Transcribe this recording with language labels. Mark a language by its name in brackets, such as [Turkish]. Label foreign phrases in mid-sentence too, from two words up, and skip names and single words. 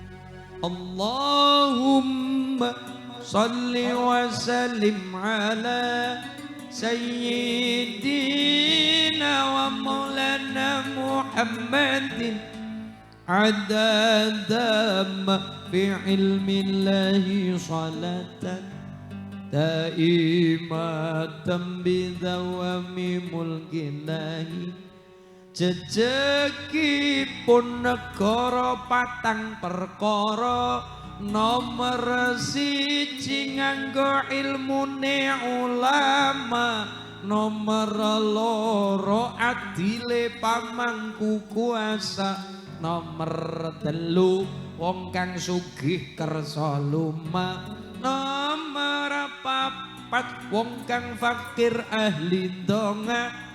[Arabic] اللهم صل وسلم على سيدنا ومولانا محمد عدد ما في علم الله صلاة دائمة بدوام ملك الله. [Javanese] Jejegipun negara patang perkara, nomor siji nganggo ilmune ulama, nomor loro adile pamangku kuasa, nomor telu wong kang sugih kersa lumak, nomor papat wong kang fakir ahli donga.